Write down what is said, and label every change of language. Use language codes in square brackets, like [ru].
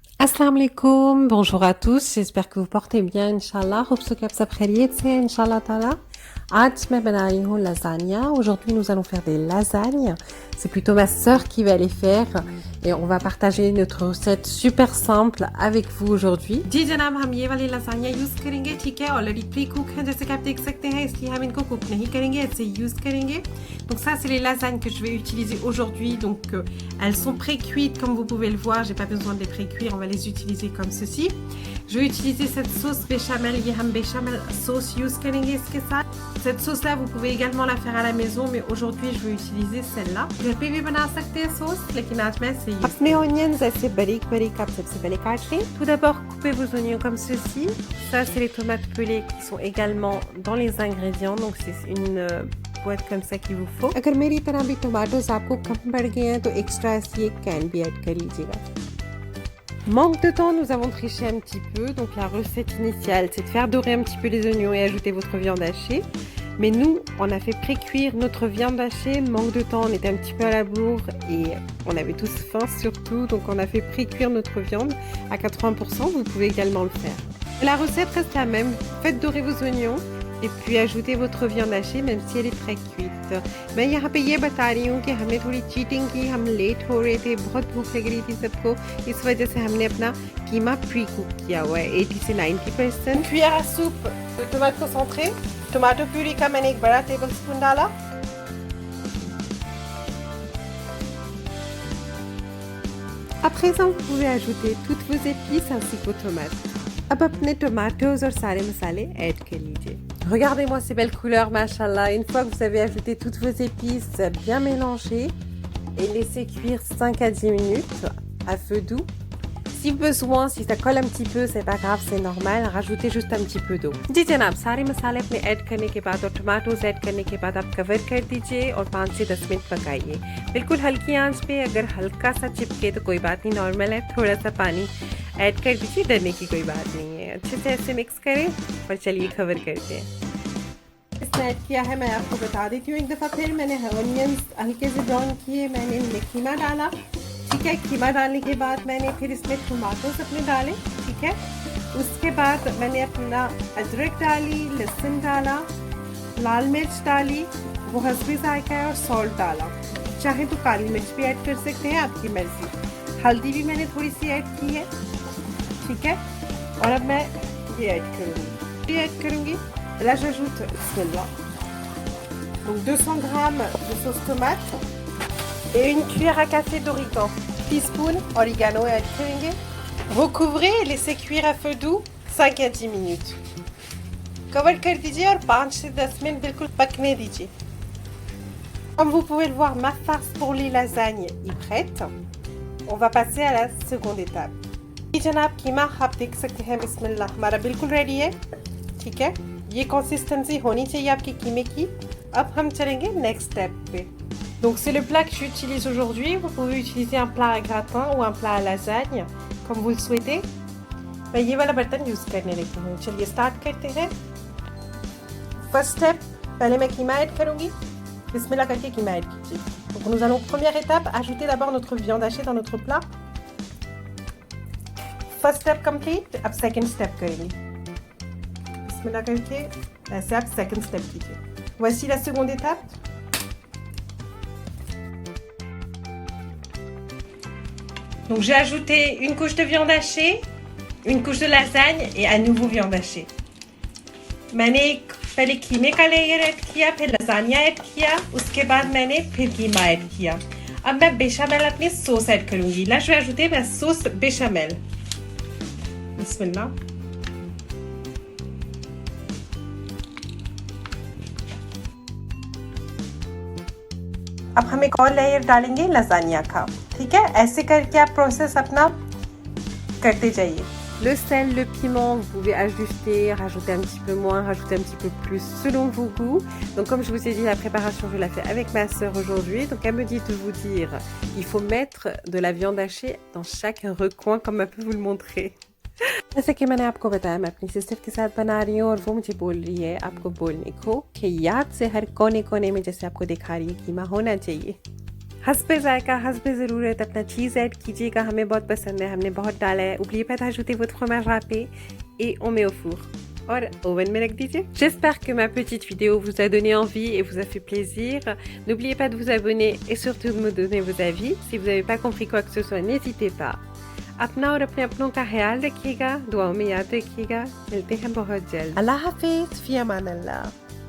[fr] अस्सलाम वालेकुम, bonjour à tous, j'espère que vous portez bien, Inch'Allah. [hi] Hope so कि आप सब खैरियत से हैं, Inch'Allah ताला। आज मैं बना रही हूँ lasagna. [fr] Aujourd'hui, nous allons faire des lasagnes. C'est plutôt ma sœur qui va les faire et on va partager notre recette super simple avec vous aujourd'hui. [hi] जी जनाब, हम ये वाली lasagna यूज करेंगे, ठीक है। ऑलरेडी प्री कुक है जैसे कि आप देख सकते हैं, इसलिए हम इनको कुक नहीं करेंगे, ऐसे यूज करेंगे. [fr] Donc ça, c'est les lasagnes que je vais utiliser aujourd'hui. Donc elles sont pré-cuites comme vous pouvez le voir. J'ai pas besoin de les pré-cuire, on va les utiliser comme ceci. Je vais utiliser cette sauce béchamel, [hi] ये हम béchamel sauce use करेंगे इसके साथ. [fr] Cette sauce là, vous pouvez également la faire à la maison, mais aujourd'hui je vais utiliser celle-là. [hi] घर पे भी बना सकते हैं sauce, लेकिन आज मैं c'est अपने onions ऐसे बारीक आप सबसे पहले काट लें. [fr] Tout d'abord, coupez vos oignons comme ceci. Ça, c'est les tomates pelées qui sont également dans les ingrédients, donc c'est une boîte comme ça qu'il vous faut. [hi] अगर मेरी तरह भी टमाटोज आपको कम पड़ गए हैं तो एक्स्ट्रा ऐसी एक कैन भी ऐड कर लीजिएगा. [fr] Manque de temps, nous avons triché un petit peu. Donc la recette initiale, c'est de faire dorer un petit peu les oignons et ajouter votre viande hachée. Mais nous, on a fait pré-cuire notre viande hachée. Manque de temps, on était un petit peu à la bourre et on avait tous faim surtout. Donc on a fait pré-cuire notre viande à 80%. Vous pouvez également le faire. La recette reste la même. Faites dorer vos oignons et puis ajoutez votre viande hachée même si elle est pré-cuite. [hi] मैं यहाँ पे ये बता रही हूँ कि हमने थोड़ी चीटिंग की, हम लेट हो रहे थे, बहुत भूख लग रही थी सबको, इस वजह से हमने अपना कीमा प्री कुक किया हुआ है 80 से 90%. [fr] cuillère à soupe de tomate concentrée, [hi] tomato purée का मैंने एक बड़ा टेबल स्पून डाला. [fr] À présent, vous pouvez ajouter toutes vos épices ainsi qu'aux tomates. [hi] अब अपने tomatoes और सारे मसाले ऐड कर लीजिए. [fr] Regardez-moi ces belles couleurs, machallah. Une fois que vous avez ajouté toutes vos épices, bien mélangez et laissez cuire 5 à 10 minutes à feu doux. Si besoin, si ça colle un petit peu, c'est pas grave, c'est normal. Rajoutez juste un petit peu d'eau. [hi] जी जनाब, सारे मसाले अपने add करने के बाद और tomatoes add करने के बाद आप कवर कर दीजिए और 5 से 10 मिनट पकाइए. बिल्कुल हल्की आंच पे. अगर हल्का सा चिपके तो कोई बात नहीं, नॉर्मल है. थोड़ा सा पानी ऐड कर दीजिए, डरने की कोई बात नहीं है. अच्छे से ऐसे मिक्स करें और चलिए कवर करते हैं. इसने ऐड किया है, मैं आपको बता देती हूँ एक दफ़ा फिर. मैंने ऑनियंस हल्के से ब्राउन किए, मैंने इनमें कीमा डाला, ठीक है. कीमा डालने के बाद मैंने फिर इसमें टमाटोस अपने डाले, ठीक है. उसके बाद मैंने अपना अदरक डाली, लहसुन डाला, लाल मिर्च डाली, वो हस्बी जायका है, और सॉल्ट डाला. चाहे तो काली मिर्च भी ऐड कर सकते हैं, आपकी मर्जी. हल्दी भी मैंने थोड़ी सी ऐड की है, ठीक है. और अब मैं ये ऐड करूँगी. [fr] Là, j'ajoute celle-là. Donc 200 grammes de sauce tomate et une cuillère à café d'origan. [hi] Teaspoon oregano add करेंगे. [fr] Recouvrez et laissez cuire à feu doux 5 à 10 minutes. [hi] Cover कर दीजिए और 5 से 10 मिनट बिल्कुल पकने दीजिए. [fr] Comme vous pouvez le voir, ma farce pour les lasagnes est prête. On va passer à la seconde étape. [hi] जी जनाब, कीमा आप देख सकते हैं, बिस्मिल्लाह, हमारा बिल्कुल रेडी है, ठीक है. ये कंसिस्टेंसी होनी चाहिए आपके कीमे की. अब हम चलेंगे नेक्स्ट स्टेप पे. [fr] Donc c'est le plat que j'utilise aujourd'hui. Vous pouvez utiliser un plat à gratin ou un plat à lasagne comme vous le souhaitez. [hi] मैं ये वाला बर्तन यूज करने लगी हूँ. चलिए स्टार्ट करते हैं. फर्स्ट स्टेप, पहले मैं कीमा ऐड करूँगी. बिस्मिल्लाह करके कीमा ऐड कीजिए. [fr] Donc nous allons, première étape, ajouter d'abord notre viande hachée dans notre plat. [en] First step complete. [hi] अब second step करेंगे. बिस्मिल्लाह करके ऐसे आप second step कीजिए. [fr] Voici la seconde étape. Donc j'ai ajouté une couche de viande hachée, une couche de lasagne et à nouveau viande hachée. [hi] मैंने पहले कीमे का लेयर ऐड किया, फिर लसानिया ऐड किया, उसके बाद मैंने फिर कीमा ऐड किया. अब मैं बेचामेल अपनी सॉस ऐड करूँगी. [fr] Là je vais ajouter ma sauce béchamel. [hi] बिस्मिल्लाह. अब हम एक और लेयर डालेंगे लसानिया का, ठीक है. ऐसे करके आप प्रोसेस अपना करते जाइए. [fr] Le sel, le piment, vous pouvez ajuster, rajouter un petit peu moins, rajouter un petit peu plus selon vos goûts. Donc comme je vous ai dit, la préparation, je la fais avec ma sœur aujourd'hui. Donc elle me dit de vous dire, il faut mettre de la viande hachée dans chaque recoin comme elle peut vous le montrer. [hi] जैसे कि मैंने आपको बताया, मैं अपनी sister के साथ बना रही हूँ और वो मुझे बोल रही है आपको बोलने को कि याद से हर कोने कोने में जैसे आपको दिखा रही है कीमा होना चाहिए. हस्बे जायका हस्बे ज़रूरत अपना चीज़ ऐड कीजिएगा, हमें बहुत पसंद है, हमने बहुत डाला है. [fr] N'oubliez pas d'ajouter votre fromage râpé et on met au four. [hi] और ओवन में रख दीजिए. [fr] J'espère que ma petite vidéo vous a donné envie et vous a fait plaisir. N'oubliez pas de vous abonner et surtout de me donner vos avis. Si vous n'avez pas compris quoi que ce soit, n'hésitez pas. [hi] अपना और अपने अपनों का ख्याल रखिएगा, दुआओं में याद रखिएगा. मिलते हैं बहुत जल्द. अल्लाह हाफिज़, फ़ी अमान अल्लाह.